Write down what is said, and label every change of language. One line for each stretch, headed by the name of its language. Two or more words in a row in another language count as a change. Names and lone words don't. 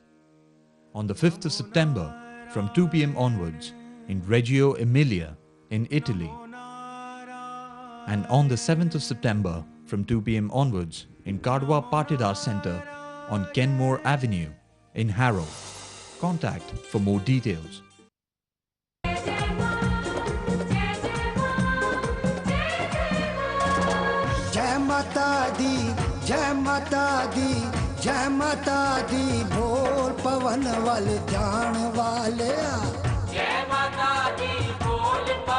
English: On the 5th of September from 2 p.m. onwards in Reggio Emilia in Italy, and on the 7th of September from 2 p.m. onwards in Kadwa Patidar Center on Kenmore Avenue in Harrow. Contact for more details.
Hindi: जय माता दी, जय माता दी, जय माता दी, बोल पवन वाले जान वाले। जय माता दी बोल